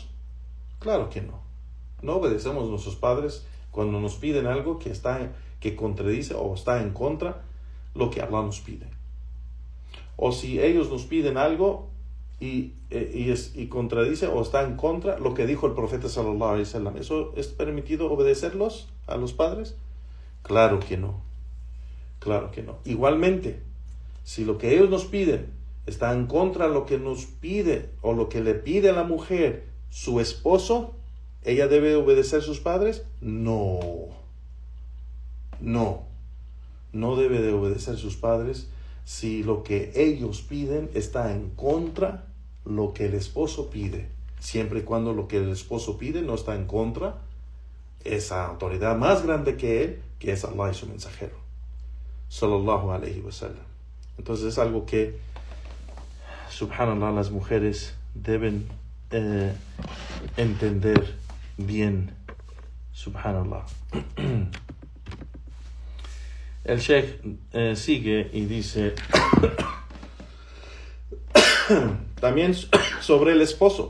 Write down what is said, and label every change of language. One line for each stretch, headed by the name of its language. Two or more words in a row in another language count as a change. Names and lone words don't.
Spanish: Claro que no. No obedecemos a nuestros padres cuando nos piden algo que contradice o está en contra lo que Allah nos pide. O si ellos nos piden algo y contradice o está en contra lo que dijo el profeta
Arabic: صلى الله عليه وسلم,
Spanish: ¿eso es permitido obedecerlos a los padres? Claro que no. Claro que no. Igualmente, si lo que ellos nos piden está en contra de lo que nos pide o lo que le pide a la mujer su esposo, ¿ella debe obedecer a sus padres? No. No debe de obedecer a sus padres si lo que ellos piden está en contra de lo que el esposo pide. Siempre y cuando lo que el esposo pide no está en contra esa autoridad más grande que él, que es Allah y su mensajero,
Arabic: صلى الله عليه وسلم.
Spanish: Entonces es algo que, subhanallah, las mujeres deben entender bien. Subhanallah. El Sheikh sigue y dice también sobre el esposo.